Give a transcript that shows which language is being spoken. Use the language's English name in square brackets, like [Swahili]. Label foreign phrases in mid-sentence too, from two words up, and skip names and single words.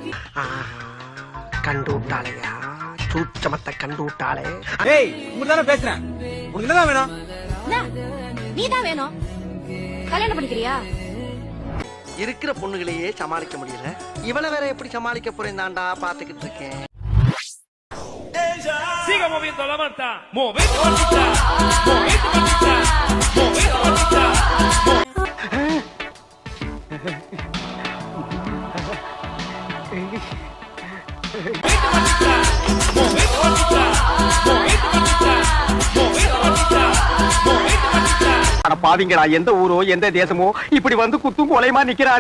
[Tamil] கண்டு விட்டாளையா, சூச்சமத்தை கண்டு விட்டாளே. ஏய், உங்கதானே பேசுறேன். உனக்கு என்னதான் வேணும்? நீ தான் வேணும். கல்யாணம் பண்ணிக்கிறியா? இருக்கிற பொண்ணுகளையே சமாளிக்க முடியல, இவள வேற எப்படி சமாளிக்க போறேன் தாண்டா பாத்துக்கிட்டு இருக்கேன். [Spanish] Siga moviendo la manta, movete mantita, movete mantita, movete mantita. [Tamil] பாவிங்களா, எந்த ஊரோ எந்த தேசமோ இப்படி வந்து குத்தும் கொலைமா நிக்கிறாளே.